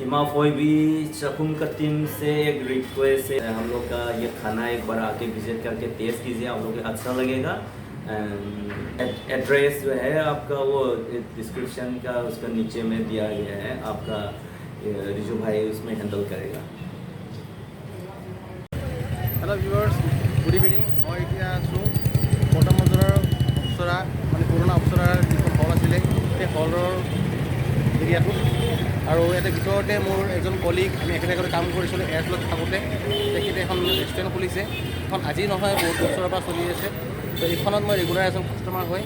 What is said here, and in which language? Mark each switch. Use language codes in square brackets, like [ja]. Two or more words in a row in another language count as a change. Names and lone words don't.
[hi] कोई भी चकुम का टीम से एक रिक्वेस्ट है, हम लोग का ये खाना एक बार आके विजिट करके टेस्ट कीजिए, आप लोग को अच्छा लगेगा। एड्रेस जो है आपका वो डिस्क्रिप्शन का उसका नीचे में दिया गया है, आपका रिजू भाई उसमें हैंडल करेगा। [en] Hello viewers, good evening. [as] मैं এতিয়া আছোঁ পল্টন বজাৰৰ অপ্সৰা মানে পুৰণা অপ্সৰাৰ যিখন হল আছিলে সেই হলৰ এৰিয়াটোত। আৰু ইয়াতে ভিতৰতে মোৰ এজন কলিগ, আমি একেলগে কাম কৰিছিলোঁ এয়াৰটেলত থাকোঁতে, তেখেতে এখন ৰেষ্টুৰেণ্ট খুলিছে। এখন আজি নহয়, বহুত বছৰৰ পৰা চলি আছে। তো এইখনত মই ৰেগুলাৰ এজন কাষ্টমাৰ হয়।